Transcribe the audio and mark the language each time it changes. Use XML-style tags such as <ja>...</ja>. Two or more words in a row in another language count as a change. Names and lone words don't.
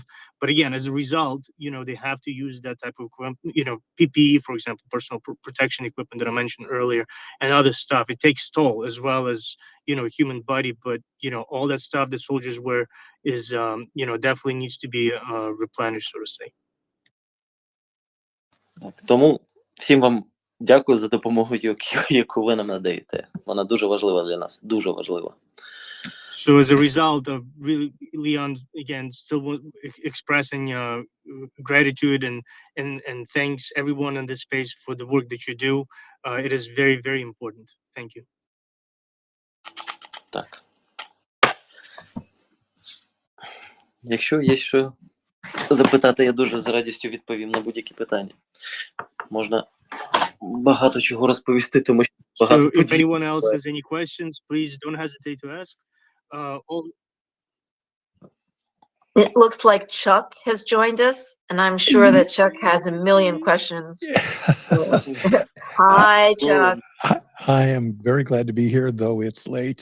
<en>But again, as a result, they have to use that type of equipment, PPE, for example, personal protection equipment that I mentioned earlier, and other stuff. It takes toll, as well as, human body, but, all that stuff that soldiers wear is, definitely needs to be replenished, so to say.</en> <uk>Тому всім вам дякую за допомогу, яку ви нам надаєте. Вона дуже важлива для нас, дуже важлива.</uk> <en>So as a result of really, Leon, again, still expressing gratitude and thanks everyone in this space for the work that you do. It is very, very important. Thank you.</en> <uk>Так. Якщо є що запитати, я дуже з радістю відповім на будь-які питання. Можна багато чого розповісти, тому що багато</uk> <en>So if anyone else has any questions, please don't hesitate to ask. It looks like Chuck has joined us, and I'm sure that Chuck has a million questions. Hi, Chuck. I am very glad to be here, though it's late.</en>